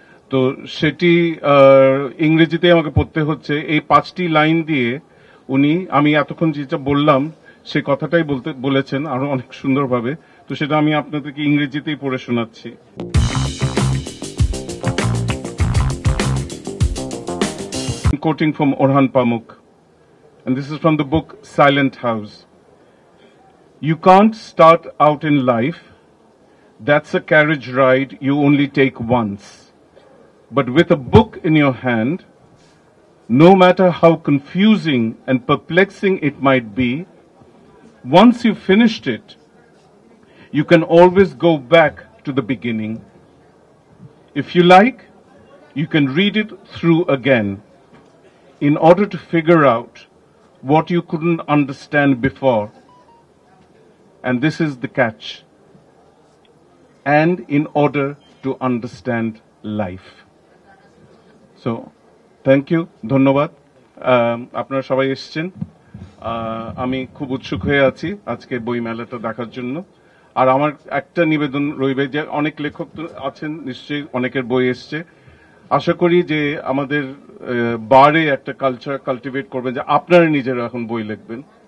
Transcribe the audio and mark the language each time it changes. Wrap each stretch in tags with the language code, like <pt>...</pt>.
<bn>তো সেটি ইংরেজিতে আমাকে পড়তে হচ্ছে। এই 5টি লাইন দিয়ে আমি এতক্ষণ যেটা বললাম সেই কথাটাই বলেছেন আরো অনেক সুন্দরভাবে। তো সেটা আমি আপনাদেরকে ইংরেজিতেই পড়ে শোনাচ্ছি।</bn> <en>Quoting from Orhan Pamuk, and this is from the book Silent House. You can't start out in life. That's a carriage ride you only take once. But with a book in your hand, no matter how confusing and perplexing it might be, once you've finished it, you can always go back to the beginning. If you like, you can read it through again in order to figure out what you couldn't understand before. And this is the catch. And in order to understand life. So, thank you,</en> <bn>ধন্যবাদ। আপনারা সবাই এসেছেন, আমি খুব উৎসুক হয়ে আছি আজকে বই মেলাটা দেখার জন্য। আর আমার একটা নিবেদন রইবে যে অনেক লেখক আছেন, নিশ্চয়ই অনেকের বই এসছে। আশা করি যে আমাদের বারে একটা কালচার কাল্টিভেট করবেন যে আপনারা নিজেরা এখন বই লিখবেন।</bn>